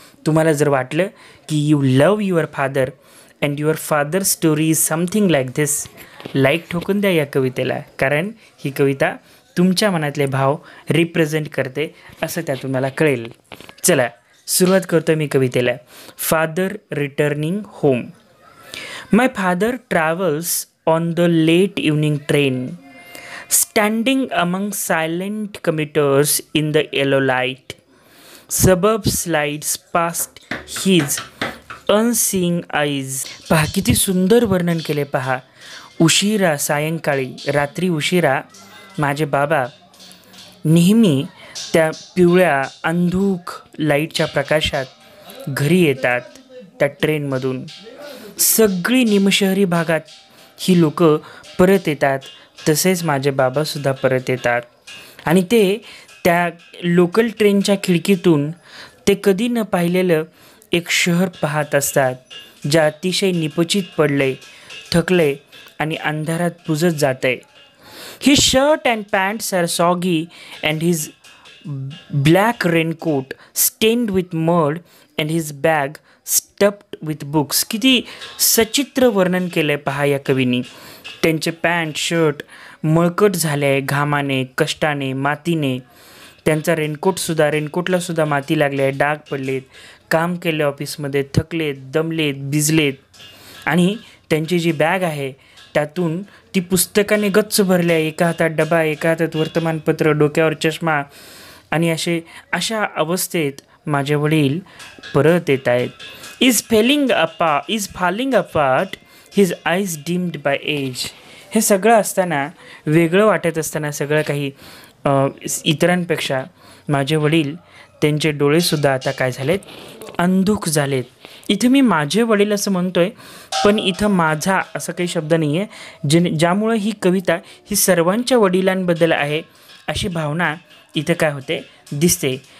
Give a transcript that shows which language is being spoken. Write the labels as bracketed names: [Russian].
[Marathi] तुम्हाला जर वाटलं की [English] you love your father and your father story is something like this, [Marathi] like ठोकून द्या या कवितेला, कारण ही कविता तुमच्या मनातले भाव रिप्रेझेंट करते असं त्यातून मला कळेल. चला सुरुवात करतो मी कवितेला. Father returning home. [English] My father travels on the late evening train, standing among silent commuters in the yellow light. Suburb slides past his unseeing eyes. [Marathi] पहा किती सुंदर वर्णन केले. पहा, उशिरा सायंकाळी, रात्री उशिरा माझे बाबा नेहमी त्या पिवळ्या अंधुक लाईटच्या प्रकाशात घरी येतात. त्या ट्रेनमधून सगळी निमशहरी भागात ही लोक परत येतात. तसेच माझे बाबासुद्धा परत येतात आणि ते त्या लोकल ट्रेनच्या खिडकीतून ते कधी न पाहिलेलं एक शहर पाहत असतात, जे अतिशय निपचित पडले, थकले आणि अंधारात पुजत जाते. [English] His shirt and pants are soggy and his black raincoat stained with mud and his bag stuffed with books. [Marathi] किती सचित्र वर्णन केलंय पहा या कवीनी. त्यांचे पॅन्ट शर्ट मळकट झाले आहे घामाने, कष्टाने, मातीने. त्यांचा रेनकोटला सुद्धा माती लागली आहे, डाग पडलेत, काम केले ऑफिसमध्ये, थकलेत, दमलेत, भिजलेत. आणि त्यांची जी बॅग आहे त्यातून ती पुस्तकाने गच्च भरली आहे. एका हातात डबा, एका हातात वर्तमानपत्र, डोक्यावर चष्मा. आणि अशा अवस्थेत माझे वडील परत येत आहेत. [English] Is falling apart his eyes dimmed by age. [Marathi] हे सगळं असताना, वेगळं वाटत असताना सगळं काही इतरांपेक्षा, माझे वडील त्यांचे डोळेसुद्धा आता काय झालेत, अंधुक झालेत. इथे मी माझे वडील असं म्हणतोय, पण इथं माझा असं काही शब्द नाही आहे, ज्यामुळं ही कविता ही सर्वांच्या वडिलांबद्दल आहे अशी भावना इथं काय होते, दिसते.